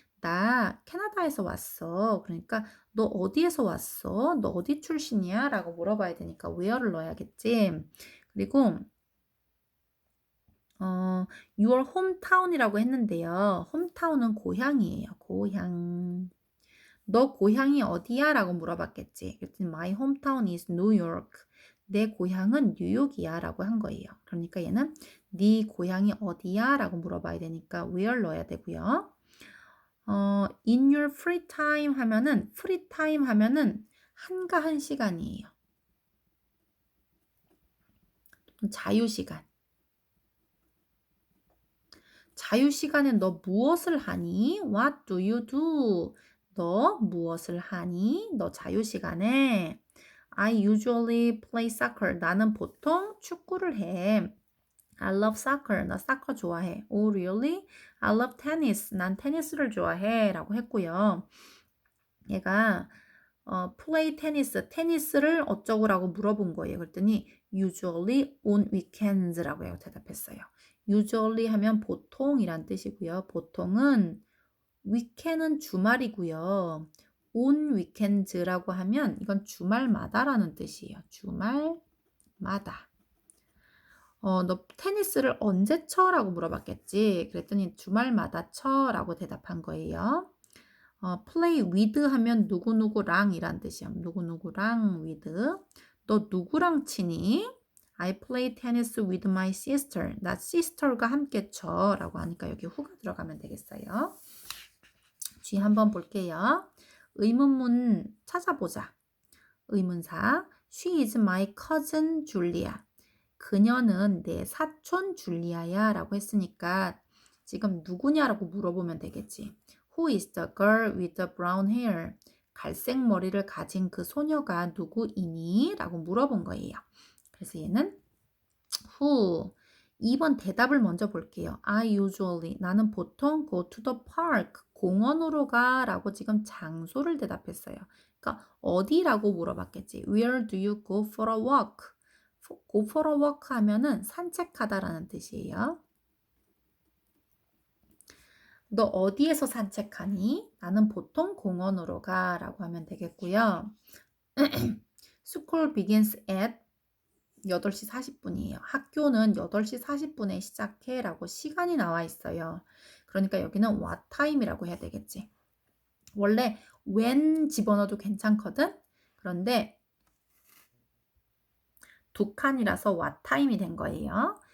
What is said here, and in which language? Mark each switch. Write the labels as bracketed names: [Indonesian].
[Korean] 나 캐나다에서 왔어. 그러니까 너 어디에서 왔어? 너 어디 출신이야? 라고 물어봐야 되니까 where를 넣어야겠지. 그리고 your hometown이라고 했는데요. hometown은 고향이에요. 고향. 너 고향이 어디야? 라고 물어봤겠지. 그랬더니 [English] my hometown is New York. [Korean] 내 고향은 뉴욕이야 라고 한 거예요. 그러니까 얘는 네 고향이 어디야? 라고 물어봐야 되니까 where 넣어야 되고요. in your free time 하면은 free time 하면은 한가한 시간이에요. 자유시간. 자유시간에 너 무엇을 하니? [English] What do you do? [Korean] 너 무엇을 하니? 너 자유시간에 [English] I usually play soccer. [Korean] 나는 보통 축구를 해. [English] I love soccer. [Korean] 나 사커 좋아해. [English] Oh, really? I love tennis. [Korean] 난 테니스를 좋아해. 라고 했고요. 얘가 play tennis, 테니스를 어쩌고라고 물어본 거예요. 그랬더니 [English] usually on weekends [Korean] 라고 해요. 대답했어요. usually 하면 보통이란 뜻이고요. 보통은 weekend은 주말이고요. on weekends라고 하면 이건 주말마다라는 뜻이에요. 주말마다. 너 테니스를 언제 쳐? 라고 물어봤겠지. 그랬더니 주말마다 쳐 라고 대답한 거예요. play with 하면 누구누구랑 이란 뜻이야. 누구누구랑 with. 너 누구랑 치니? [English] I play tennis with my sister. [Korean] 나 sister가 함께 쳐 라고 하니까 여기 who가 들어가면 되겠어요. G 한번 볼게요. 의문문 찾아보자. 의문사. [English] She is my cousin Julia. [Korean] 그녀는 내 사촌 줄리아야 라고 했으니까 지금 누구냐라고 물어보면 되겠지. [English] Who is the girl with the brown hair? [Korean] 갈색 머리를 가진 그 소녀가 누구이니? 라고 물어본 거예요. 그래서 얘는 who. 2번 대답을 먼저 볼게요. I usually. 나는 보통 [English] go to the park. [Korean] 공원으로 가 라고 지금 장소를 대답했어요. 그러니까 어디라고 물어봤겠지. [English] Where do you go for a walk? go for a walk [Korean] 하면은 산책하다라는 뜻이에요. 너 어디에서 산책하니? 나는 보통 공원으로 가 라고 하면 되겠고요. [English] School begins at [Korean] 8시 40분이에요. 학교는 8시 40분에 시작해 라고 시간이 나와 있어요. 그러니까 여기는 what time이라고 해야 되겠지. 원래 when 집어넣어도 괜찮거든? 그런데 두 칸이라서 what time이 된 거예요.